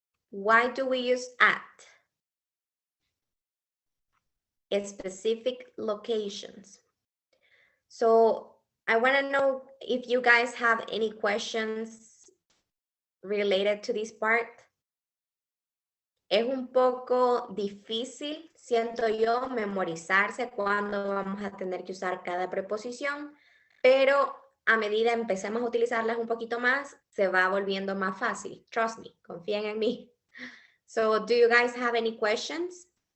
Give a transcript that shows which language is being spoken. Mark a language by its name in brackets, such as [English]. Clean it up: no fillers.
[English] Why do we use at? Specific locations. So I want to know if you guys have any questions related to this part. [Spanish] Es un poco difícil, siento yo, memorizarse cuando vamos a tener que usar cada preposición, pero a medida empecemos a utilizarlas un poquito más, se va volviendo más fácil. [English] Trust me, [Spanish] confíen en mí. [English] So, do you guys have any questions?